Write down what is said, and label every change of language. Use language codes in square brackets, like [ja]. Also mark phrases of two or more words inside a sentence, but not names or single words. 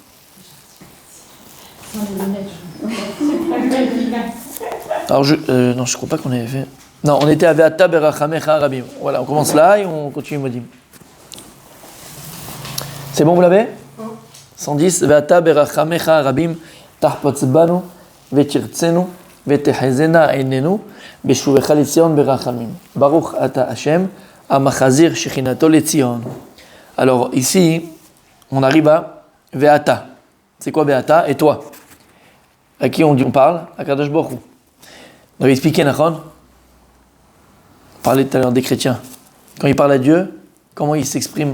[fr] Alors, non, je crois pas qu'on avait fait. Non, on était à [he] ואתה ברחמיך הרבים. [fr] Voilà, on commence là et on continue Modim. C'est bon, vous l'avez? 110. [he] ואתה ברחמיך הרבים. תחפוץ בנו. ותרצנו. ותחזינה עינינו. בשובך לציון ברחמים. ברוך אתה השם. המחזיר שכינתו לציון. [fr] Alors, ici, on arrive à Ve'ata. C'est quoi Ve'ata? Et toi? À qui on parle? À [he] קדוש ברוך הוא. [fr] On avait expliqué, Nachon? On parlait tout à l'heure des chrétiens. Quand ils parlent à Dieu, comment ils s'expriment?